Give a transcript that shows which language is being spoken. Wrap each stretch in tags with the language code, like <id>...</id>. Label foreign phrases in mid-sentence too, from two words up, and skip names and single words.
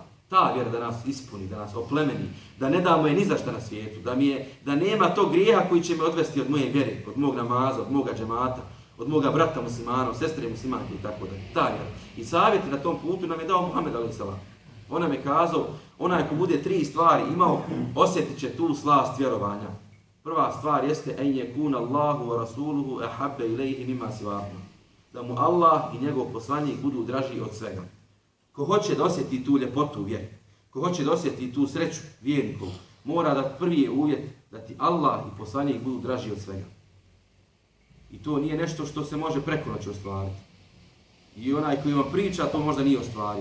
<bs>Ta vjera da nas ispuni, da nas oplemeni, da ne damo je ni za šta na svijetu, da nema tog grijeha koji će me odvesti od moje vjere, od mog namaza, od moga džemata, od moga brata muslimana, od sestre muslimanke i tako dalje. Ta vjera. I savjeti na tom putu nam je dao Muhammed a.s. On nam je kazao, onaj ko bude 3 stvari imao, osjetit će tu slast vjerovanja. Prva stvar jeste</bs> <ar>أن يكون الله ورسوله أحب إليه مما سواهما.</ar> <bs>Da mu Allah i njegov poslanik budu draži od svega. Ko hoće da osjeti tu ljepotu vjere, ko hoće da osjeti tu sreću vjernikov, mora da prvi je uvjet da ti Allah i poslanik budu draži od svega. I to nije nešto što se može preko noći ostvariti. I onaj koji vam priča to možda nije ostvario.</bs>